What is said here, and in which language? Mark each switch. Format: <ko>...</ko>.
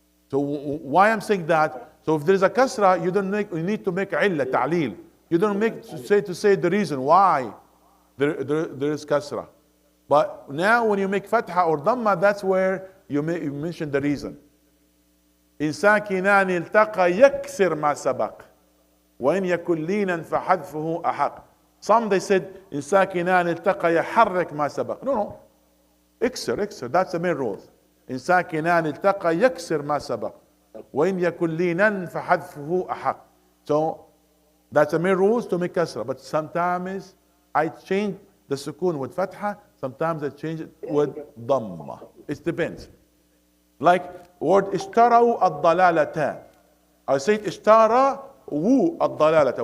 <en>So why I'm saying that? So if there's a kasra, you need to make illa, ta'leel. You don't make to say the reason why there is kasra. But now when you make fatha or dhamma, that's where you mention the reason.</en> <ar>إن ساكنان التقى يكسر ما سبق وإن يكن لينا فحذفه أحق.</ar> <en>Some they said</en> <ar>إن ساكنان التقى يحرك ما سبق.</ar> <en>No.</en> <ar>اكسر.</ar> <en>That's the main rules.</en> <ar>إن ساكنان التقى يكسر ما سبق وإن يكن لينا فحذفه أحق.</ar> <en>So that's the main rules to make kasra. But sometimes I change the sukun with fatha. Sometimes I change it with dhamma. It depends. Like word</en> <ar>اشتروا الضلالة.</ar> <en>I say اشتروا الضلالة.</en>